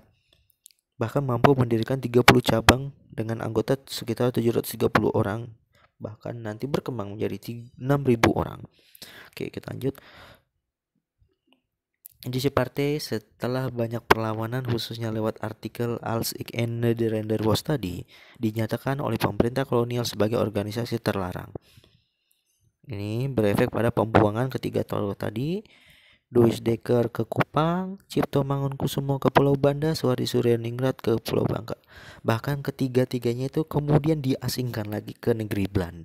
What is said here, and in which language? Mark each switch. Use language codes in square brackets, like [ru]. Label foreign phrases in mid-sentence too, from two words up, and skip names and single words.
[id] Bahkan mampu mendirikan 30 cabang dengan anggota sekitar 730 orang. Bahkan nanti berkembang menjadi 6.000 orang. Oke, kita lanjut. Indonesia Party setelah banyak perlawanan khususnya lewat artikel Als ik een Nederlander was tadi, dinyatakan oleh pemerintah kolonial sebagai organisasi terlarang. Ini berefek pada pembuangan ketiga tokoh tadi, Louis Dekker ke Kupang, Cipto Mangunkusumo ke Pulau Banda, Suwardi Suryaningrat ke Pulau Bangka. Bahkan ketiga-tiganya itu kemudian diasingkan lagi ke negeri Belanda.